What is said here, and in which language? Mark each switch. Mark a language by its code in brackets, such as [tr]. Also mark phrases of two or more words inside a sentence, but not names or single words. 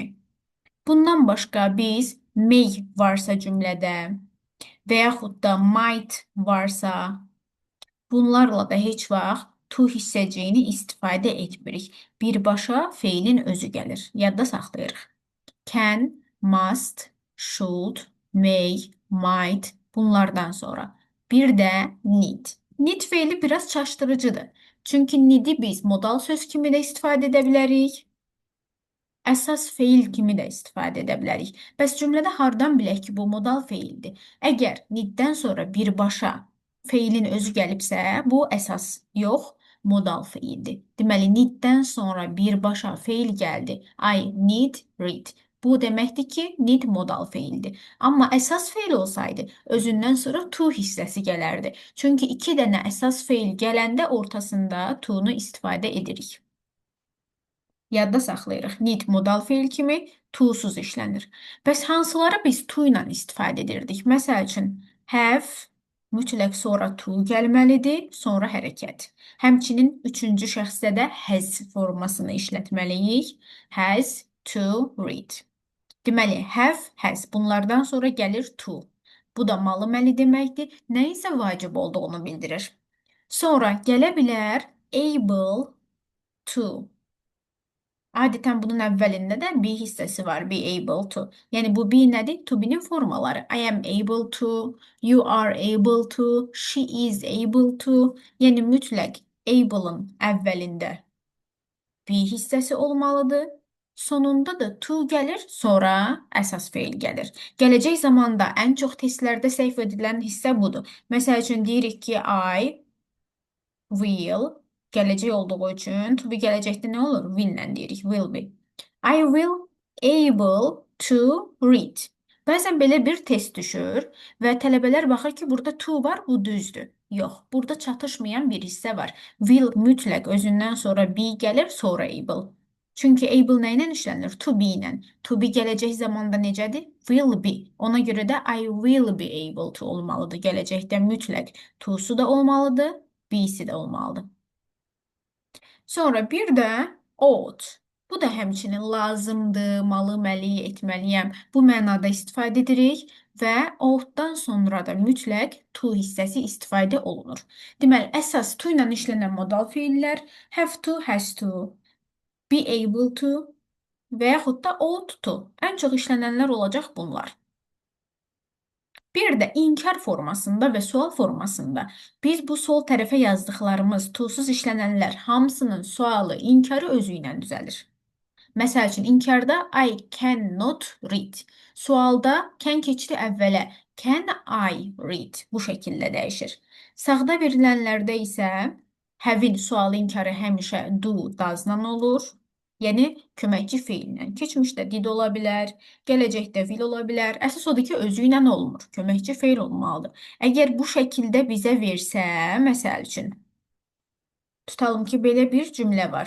[az] Bundan başqa biz may varsa cümlədə və yaxud da might varsa, bunlarla da heç vaxt to hissəciyini istifadə etmirik. Birbaşa feilin özü gəlir. Yadda saxlayırıq. [en] Can, must, should, may, might, [az] bunlardan sonra. Bir də need. Need feili biraz çaşdırıcıdır. Çünki need'i biz modal söz kimi də istifadə edə bilərik. Əsas feil kimi də istifadə edə bilərik. Bəs cümlədə hardan bilək ki, bu modal feildir? Əgər need'dən sonra birbaşa feilin özü gəlibsə, bu əsas yox, modal feildir. Deməli, need'dən sonra birbaşa feil gəldi. [en] I need read. [az] Bu deməkdir ki, need modal feildir. Amma əsas feil olsaydı, özündən sonra to hissəsi gələrdi. Çünki iki dənə əsas feil gələndə ortasında to'nu istifadə edirik. Yadda saxlayırıq. Need modal feil kimi to'suz işlənir. Bəs hansıları biz to ilə istifadə edirdik? Məsəl üçün, have mütləq sonra to gəlməlidir, sonra hərəkət. Həmçinin üçüncü şəxsdə də has formasını işlətməliyik. [en] Has to read. Deməli, have, has. [az] Bunlardan sonra gəlir to. Bu da malı-məli deməkdir. Nə isə vacib olduğunu bildirir. Sonra gələ bilər [en] able to. [az] Adətən bunun əvvəlində də be hissəsi var, [en] be able to. [az] Yəni bu be nədir? [en] To be'nin [az] formaları. [en] I am able to, you are able to, she is able to. [az] Yəni mütləq able'ın əvvəlində be hissəsi olmalıdır. Sonunda da to gəlir, sonra əsas feil gəlir. Gələcək zamanda ən çox testlərdə səhv edilən hissə budur. Məsəl üçün deyirik ki, [en] I will [az] gələcək olduğu üçün [en] to be [az] gələcəkdə nə olur? Will-lə deyirik, [en] will be. I will able to read. [az] Bəzən belə bir test düşür və tələbələr baxır ki, burada to var, bu düzdür. Yox, burada çatışmayan bir hissə var. Will mütləq özündən sonra be gəlir, sonra able. Çünki able nə ilə işlənir? [en] To be [az] ilə. To be gələcək zamanda necədir? [en] Will be. [az] Ona görə də [en] I will be able to [az] olmalıdır. Gələcəkdə mütləq to'su da olmalıdır, be'si də olmalıdır. Sonra bir də ought. Bu da həmçinin lazımdır, malı, məli, etməliyəm. Bu mənada istifadə edirik və ought-dan sonra da mütləq to hissəsi istifadə olunur. Deməli, əsas to ilə işlənən modal feillər [en] have to, has to, be able to [az] və yaxud da [en] ought to. [az] Ən çox işlənənlər olacaq bunlar. Bir də inkar formasında və sual formasında biz bu sol tərəfə yazdıqlarımız to-suz işlənənlər hamısının sualı, inkarı özü ilə düzəlir. Məsəl üçün, inkarda [en] I cannot read. [az] Sualda can keçdi əvvələ. [en] Can I read? [az] Bu şəkildə dəyişir. Sağda verilənlərdə isə have-in sualı inkarı həmişə [en] do, does-dan [az] olur. Yəni, köməkçi feillə. Keçmişdə did ola bilər, gələcəkdə will ola bilər. Əsas odur ki, özü ilə olmur. Köməkçi feil olmalıdır. Əgər bu şəkildə bizə versə, məsəl üçün, tutalım ki, belə bir cümlə var.